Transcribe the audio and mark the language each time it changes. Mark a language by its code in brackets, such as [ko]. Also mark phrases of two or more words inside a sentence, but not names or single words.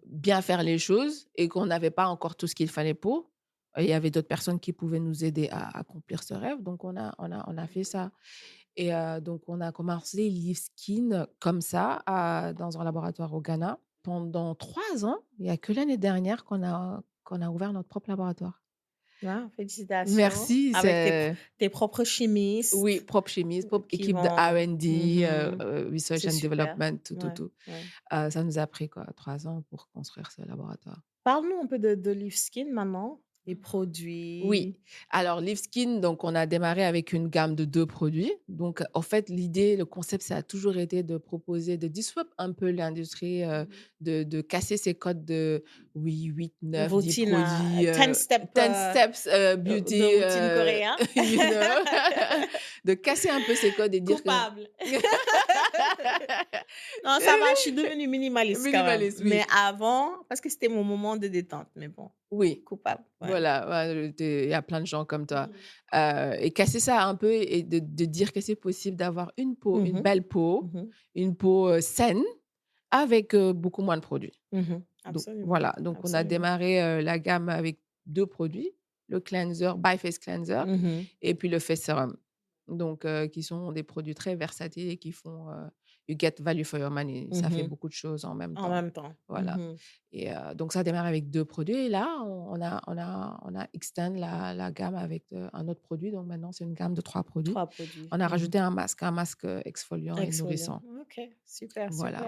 [fr] bien faire les choses et qu'on n'avait pas encore tout ce qu'il fallait pour, il y avait d'autres personnes qui pouvaient nous aider à accomplir ce rêve, donc on a fait ça et donc on a commencé Liveskin comme ça dans un laboratoire au Ghana pendant 3 ans. Il y a que l'année dernière qu'on a ouvert notre propre laboratoire. Ah, félicitations Merci, avec c'est tes propres oui, chimistes propre chimiste, propre qui équipe de vont R&D, mmh. [en] research [fr] C'est [en] and [fr] super. [en] development, [fr] tout, tout, Ouais, tout. ouais. Ça nous a pris quoi, 3 ans pour construire ce laboratoire. Parle-nous un peu de Liveskin maintenant, les Oui, produits. alors Liveskin, donc on a démarré avec une gamme de 2 produits. Donc en fait, l'idée, le concept, ça a toujours été de proposer, de disrupt un peu l'industrie, de casser ces codes de oui, 8, 9, 10 Routine, produits, 10 step, 10 steps, de beauty, routine coréen. [en] you know? [fr] De casser un peu ces codes et dire que Coupable. Non, ça va, je suis devenue minimaliste quand même. minimaliste, Mais oui. avant, parce que c'était mon moment de détente, mais bon, Oui, coupable, ouais. voilà, ouais, il y a plein de gens comme toi. Mmh. Et casser ça un peu et de dire que c'est possible d'avoir une Mmh. belle peau, Mmh. une peau, saine avec, beaucoup moins de produits. Mmh. Donc Absolument, voilà, donc on a absolument. démarré, la gamme avec 2 produits, le cleanser, By Face Cleanser Mmh. et puis le face sérum. Donc, qui sont des produits très versatiles et qui font, [en] you get value for your money. [fr] Ça fait Mhm. beaucoup de choses en même En temps. même temps. Voilà. Mhm. Et donc ça démarre avec 2 produits et là, on a extend la gamme avec, un autre produit. Donc maintenant, c'est une gamme de 3 produits. 3 produits. On a Mhm. rajouté un masque, exfoliant et Exfoliant. nourrissant. OK, super, Voilà.